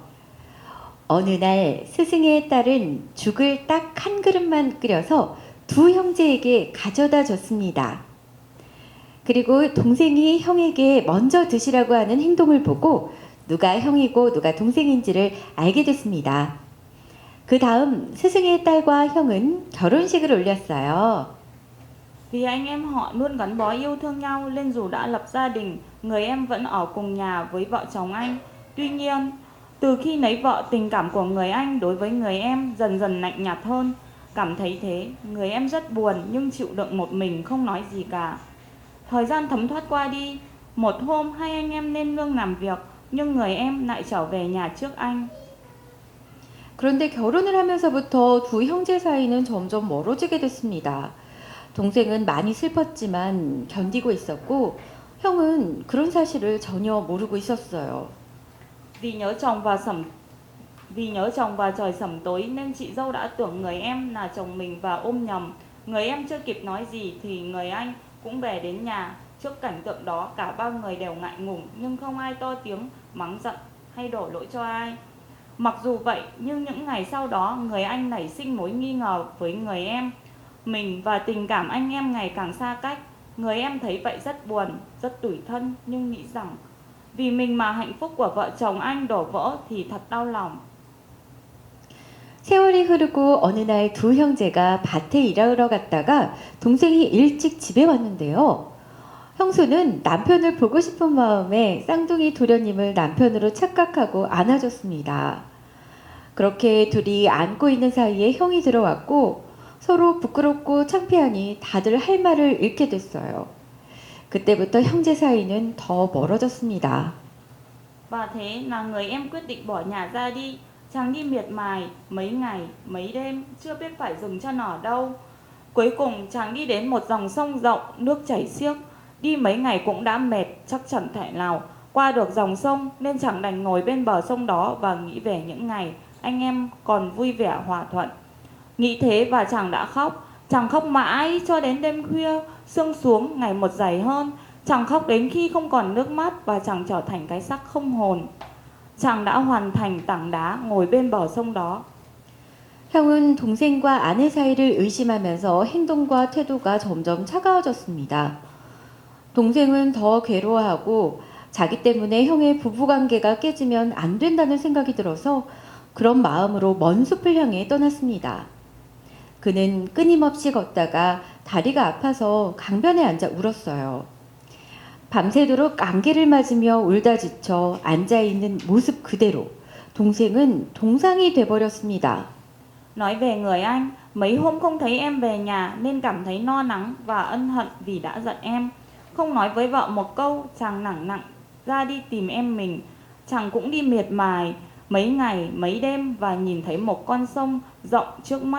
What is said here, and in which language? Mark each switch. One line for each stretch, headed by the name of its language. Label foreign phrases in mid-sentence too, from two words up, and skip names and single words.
Korean: 어느 날 스승의 딸은 죽을 딱 한 그릇만 끓여서 두 형제에게 가져다 줬습니다. 그리고 동생이 형에게 먼저 드시라고 하는 행동을 보고 누가 형이고 누가 동생인지를 알게 됐습니다. 그 다음 스승의 딸과 형은 결혼식을 올렸어요.
Vietnamese: Vì anh em họ luôn gắn bó yêu thương nhau nên dù đã lập gia đình, người em vẫn ở cùng nhà với vợ chồng anh. Tuy nhiên, từ khi lấy vợ, tình cảm của người anh đối với người em dần dần lạnh nhạt hơn. Cảm thấy thế, người em rất buồn nhưng chịu đựng một mình không nói gì cả. Thời gian thấm thoát qua đi, một hôm hai anh em lên nương làm việc, nhưng người em lại trở về nhà trước anh.
Korean: 그런데 결혼을 하면서부터 두 형제 사이는 점점 멀어지게 됐습니다. 동생은 많이 슬펐지만 견디고 있었고, 형은 그런 사실을 전혀 모르고 있었어요.
Vietnamese: Vì nhớ chồng và trời sẩm tối nên chị dâu đã tưởng người em là chồng mình và ôm nhầm. Người em chưa kịp nói gì thì người anh cũng về đến nhà. Trước cảnh tượng đó cả ba người đều ngại ngùng nhưng không ai to tiếng mắng giận hay đổ lỗi cho ai. Mặc dù vậy nhưng những ngày sau đó người anh nảy sinh mối nghi ngờ với người em mình và tình cảm anh em ngày càng xa cách. Người em thấy vậy rất buồn, rất tủi thân nhưng nghĩ rằng vì mình mà hạnh phúc của vợ chồng anh đổ vỡ thì thật đau lòng.
Korean: 세월이 흐르고 어느 날 두 형제가 밭에 일하러 갔다가 동생이 일찍 집에 왔는데요. 형수는 남편을 보고 싶은 마음에 쌍둥이 도련님을 남편으로 착각하고 안아줬습니다. 그렇게 둘이 안고 있는 사이에 형이 들어왔고 서로 부끄럽고 창피하니 다들 할 말을 잃게 됐어요. 그때부터 형제 사이는 더 멀어졌습니다.
Vietnamese: Và thế là người em quyết định bỏ nhà ra đi. Chàng đi miệt mài mấy ngày, mấy đêm, chưa biết phải dừng chân ở đâu. Cuối cùng chàng đi đến một dòng sông rộng, nước chảy xiết. Đi mấy ngày cũng đã mệt, chắc chẳng thể nào qua được dòng sông, nên chàng đành ngồi bên bờ sông đó và nghĩ về những ngày anh em còn vui vẻ hòa thuận. Nghĩ thế và chàng đã khóc. Chàng khóc mãi cho đến đêm khuya, sương xuống ngày một dày hơn. Chàng khóc đến khi không còn nước mắt và chàng trở thành cái xác không hồn. Chàng đã hoàn thành tảng đá ngồi bên bờ sông đó.
Korean: 형은 동생과 아내 사이를 의심하면서 행동과 태도가 점점 차가워졌습니다. 동생은 더 괴로워하고 자기 때문에 형의 부부관계가 깨지면 안 된다는 생각이 들어서 그런 마음으로 먼 숲을 향해 떠났습니다. 그는 끊임없이 걷다가 다리가 아파서 강변에 앉아 울었어요. 밤새도록 안개를 맞으며 울다 지쳐 앉아있는 모습 그대로 동생은 동상이 돼버렸습니다.
Vietnamese: Nói về người anh, mấy hôm không thấy em về nhà nên cảm thấy no nắng và ân hận vì đã giận em. Không nói với vợ một câu, chàng nặng ra đi tìm em mình. Chàng cũng đi miệt mài mấy ngày, mấy đêm và nhìn thấy một con sông rộng trước mắt.